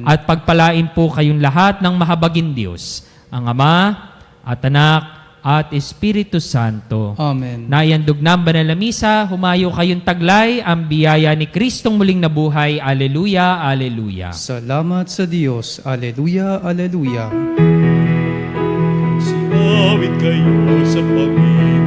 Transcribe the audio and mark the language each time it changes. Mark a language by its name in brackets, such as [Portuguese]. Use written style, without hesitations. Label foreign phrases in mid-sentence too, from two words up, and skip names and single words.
[Filipino] At pagpalain po kayong lahat ng mahabagin Diyos, ang Ama at Anak at Espiritu Santo. Amen. Nayandog ng banal na misa, humayo kayong taglay ang biyaya ni Kristong muling nabuhay. Alleluia, alleluia. Salamat sa Diyos. Alleluia, alleluia. Sinawit kayo sa Panginoon.